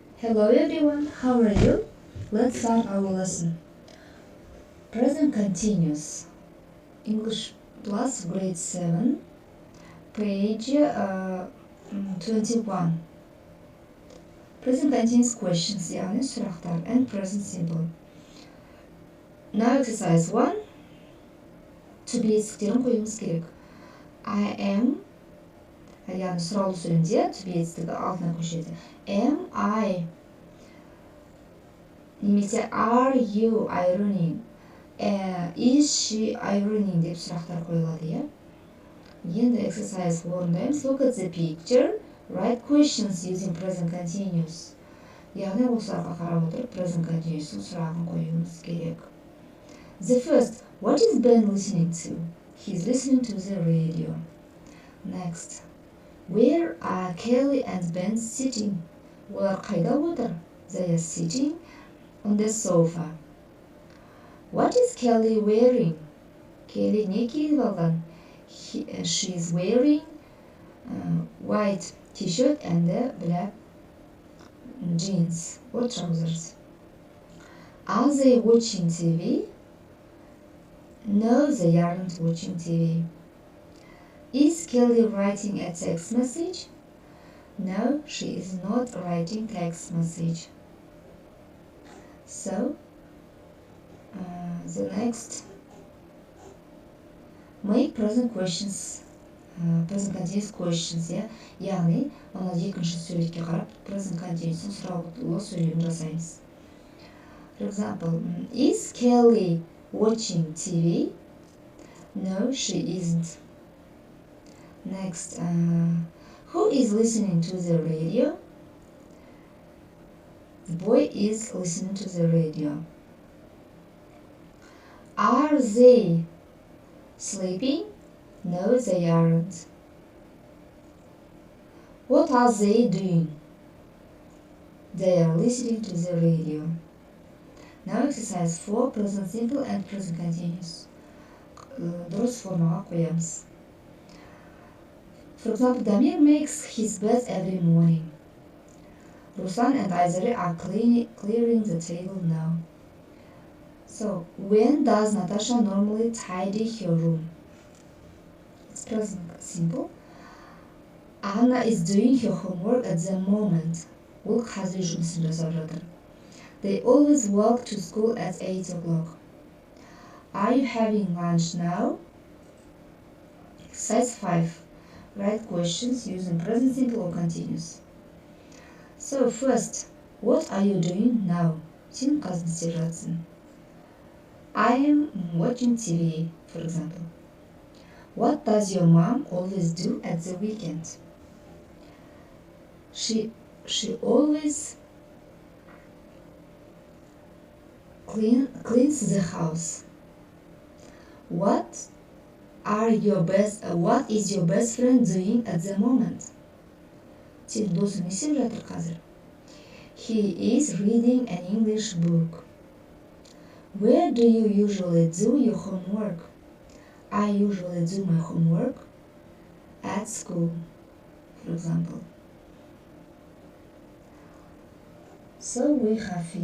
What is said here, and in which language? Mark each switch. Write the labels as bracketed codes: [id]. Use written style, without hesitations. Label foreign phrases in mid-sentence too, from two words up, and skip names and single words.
[en] Hello everyone, how are you? Let's start our lesson. Present continuous. English Plus grade 7, page 21. Present continuous questions, [kk] яғни сұрақтар, [en] and present simple. Now exercise 1. To be [kk] етістіктерін қоюымыз керек. [en] I am, [kk] яғни сұраулы сөйлемде [en] to be [kk] етістігі алдына көшеді. [en] Am I, немесе are you ironing, is she ironing [kk] деп сұрақтар қойылады, иә? Енді exercise орындаймыз. [en] Look at the picture. Write questions using present continuous. [kk] Яғни бұл сұраққа қарап отырып [en] present continuous [kk] сұрағын қоюымыз керек. [en] The first, what is Ben listening to? He's listening to the radio. Next, where are Kelly and Ben sitting? [kk] Олар қайда отыр? [en] They are sitting on the sofa. What is Kelly wearing? Kelly [kk] не киіп алған? [en] She is wearing white t-shirt and black jeans or trousers. Are they watching TV? No, they aren't watching TV. Is Kelly writing a text message? No, she is not writing text message. So, the next, make present questions, present continuous questions, [kk] яғни, мына екінші суретке қарап, [en] present continuous [kk] сұраулы сөйлем жасаймыз. [en] For example, is Kelly watching TV? No, she isn't. Next, who is listening to the radio? The boy is listening to the radio. Are they sleeping? No, they aren't. What are they doing? They are listening to the radio. Now exercise 4, present simple and present continuous. [kk] Дұрыс формаға қоямыз. [en] For example, Damir makes his bed every morning. Ruslan and Aizari are clearing the table now. So, when does Natasha normally tidy her room? It's present simple. Anna is doing her homework at the moment. [kk] Ол қазір жұмысын жасап жатыр. [en] They always walk to school at 8 o'clock. Are you having lunch now? Exercise 5. Write questions using present simple or continuous. So first, what are you doing now? [kk] Сен қазір не істеп жатсың? [en] I am watching TV, for example. What does your mom always do at the weekend? She always cleans the house. What is your best friend doing at the moment? [kk] Сенің досың не істеп жатыр қазір? [en] He is reading an English book. Where do you usually do your homework? I usually do my homework at school, for example. So we have finished.